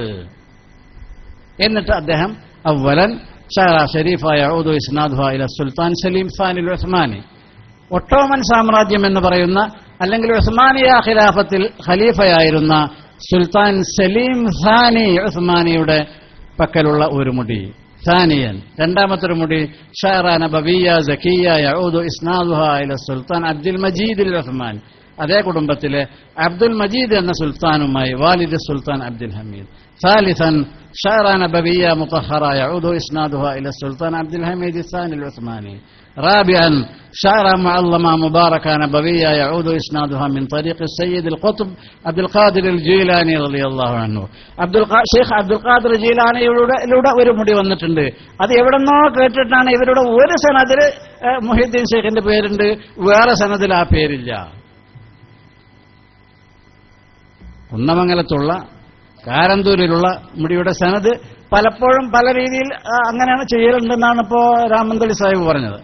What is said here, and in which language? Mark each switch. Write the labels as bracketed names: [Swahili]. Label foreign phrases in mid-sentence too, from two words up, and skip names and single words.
[Malayalam] എന്നിട്ട് അദ്ദേഹം [Arabic] أولا شعرة شريفة يعود إسنادها إلى السلطان سليم الثاني العثماني, [Malayalam] ഒട്ടോമൻ സാമ്രാജ്യം എന്ന് പറയുന്ന അല്ലെങ്കിൽ ഉസ്മാനിയ ഖിലാഫത്തിൽ ഖലീഫയായിരുന്ന സുൽത്താൻ സലീം സാനി ഉസ്മാനിയുടെ പക്കലുള്ള ഒരു മുടി. ثانيا, രണ്ടാമത്തെ മുടി [Arabic] شعرة نبوية زكية يعود إسنادها إلى السلطان عبد المجيد العثماني, [Malayalam] അതേ കുടുംബത്തിലെ അബ്ദുൽ മജീദ് എന്ന സുൽത്താനുമായി വാലിദ് സുൽത്താൻ അബ്ദുൽ ഹമീദ്. [Arabic] ثالثا شعر نبوية مطهرة يعود إسنادها إلى السلطان عبد الحميد الثاني العثماني. رابعا شعر معلمة مباركة نبوية يعود إسنادها من طريق السيد القطب عبد القادر الجيلاني رضي الله عنه. [Malayalam] ഷെയ്ഖ് അബ്ദുൽ ഖാദിർ ജീലാനിയുടെ ഒരു മുടി വന്നിട്ടുണ്ട്. അത് എവിടെന്നോ കേട്ടിട്ടാണ്. ഇവരുടെ ഒരു സനദിൽ മുഹീദ്ദീൻ ഷെയ്ഖിന്റെ പേരുണ്ട്, വേറെ സനദിൽ ആ പേരില്ല. കുന്നമംഗലത്തുള്ള കാരന്തൂരിലുള്ള മുടിയുടെ സനദ് പലപ്പോഴും പല രീതിയിൽ അങ്ങനെയാണ് ചെയ്യലുണ്ടെന്നാണ് ഇപ്പോ രാമന്തളി സാഹിബ് പറഞ്ഞത്.